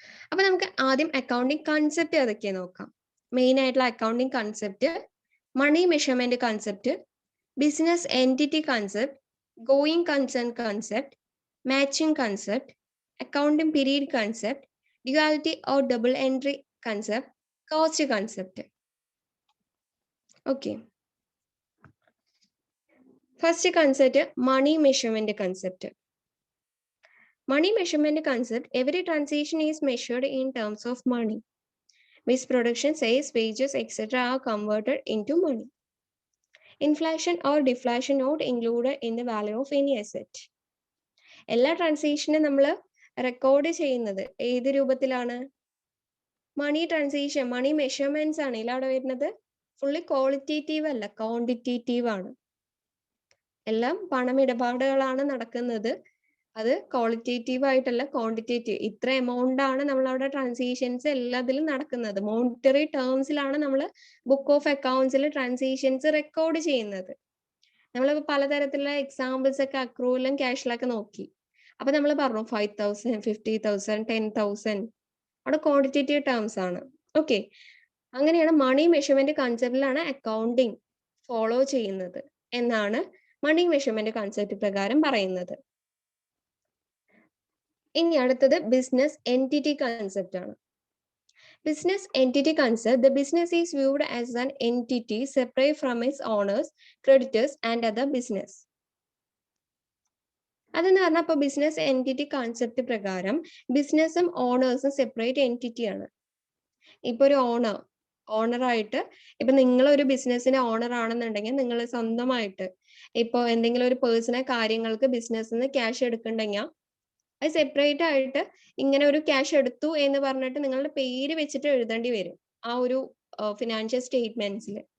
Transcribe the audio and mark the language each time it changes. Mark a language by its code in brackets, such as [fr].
[ml] അപ്പൊ നമുക്ക് ആദ്യം അക്കൗണ്ടിങ് കൺസെപ്റ്റ് ഏതൊക്കെയാ നോക്കാം. മെയിൻ ആയിട്ടുള്ള accounting concept: money measurement concept, business entity concept, going concern concept, matching concept, accounting period concept, duality or double entry concept, cost concept. [en] Okay, first concept money measurement concept. Money measurement concept: every transaction is measured in terms of money. Means production, sales, wages, etc. are converted into money. Inflation or deflation not included in the value of any asset. [ml] എല്ലാ ട്രാൻസാക്ഷനും നമ്മൾ record ചെയ്യുന്നത് ഏത് രൂപത്തിലാണ്? Money transaction, മണി measurements ആണ് ഇതിൽ അവിടെ വരുന്നത്. Fully qualitative അല്ല, ക്വാണ്ടിറ്റേറ്റീവ് ആണ്. എല്ലാം പണമിടപാടുകളാണ് നടക്കുന്നത്. അത് ക്വാളിറ്റേറ്റീവ് ആയിട്ടല്ല, ക്വാണ്ടിറ്റേറ്റീവ്. ഇത്ര എമൗണ്ട് ആണ് നമ്മൾ അവിടെ ട്രാൻസാക്ഷൻസ് എല്ലാത്തിലും നടക്കുന്നത്. മോണിറ്ററി ടേംസിലാണ് നമ്മൾ ബുക്ക് ഓഫ് അക്കൗണ്ട്സിൽ ട്രാൻസാക്ഷൻസ് റെക്കോർഡ് ചെയ്യുന്നത്. നമ്മളിപ്പോൾ പലതരത്തിലുള്ള എക്സാമ്പിൾസ് ഒക്കെ അക്രൂവലും ക്യാഷിലൊക്കെ നോക്കി. അപ്പൊ നമ്മൾ പറഞ്ഞു 5,000, 50,000, 10,000. അവിടെ ക്വാണ്ടിറ്റേറ്റീവ് ടേംസ് ആണ്. ഓക്കെ, അങ്ങനെയാണ് മണി മെഷർമെന്റ് കൺസെപ്റ്റിലാണ് അക്കൗണ്ടിങ് ഫോളോ ചെയ്യുന്നത് എന്നാണ് മണി മെഷർമെന്റ് കൺസെപ്റ്റ് പ്രകാരം പറയുന്നത്. ഇനി അടുത്തത് ബിസിനസ് എൻറ്റിറ്റി കൺസെപ്റ്റ് ആണ്. [en] Business entity concept: the business is viewed as an entity separate from its owners, creditors and other business. [ml] അതെന്ന് പറഞ്ഞാൽ ഇപ്പൊ ബിസിനസ് എൻറ്റിറ്റി കൺസെപ്റ്റ് പ്രകാരം ബിസിനസ്സും ഓണേഴ്സും സെപ്പറേറ്റ് എൻറ്റിറ്റി ആണ്. ഇപ്പൊ ഒരു ഓണറായിട്ട് ഇപ്പൊ നിങ്ങൾ ഒരു ബിസിനസ്സിന്റെ ഓണർ ആണെന്നുണ്ടെങ്കിൽ നിങ്ങൾ സ്വന്തമായിട്ട് ഇപ്പൊ എന്തെങ്കിലും ഒരു പേഴ്സണൽ കാര്യങ്ങൾക്ക് ബിസിനസ്സിൽ നിന്ന് ക്യാഷ് എടുക്കണ്ടെങ്കിൽ അത് സെപ്പറേറ്റ് ആയിട്ട് ഇങ്ങനെ ഒരു ക്യാഷ് എടുത്തു എന്ന് പറഞ്ഞിട്ട് നിങ്ങളുടെ പേര് വെച്ചിട്ട് എഴുതേണ്ടി വരും ആ ഒരു ഫിനാൻഷ്യൽ സ്റ്റേറ്റ്മെന്റ്സിൽ.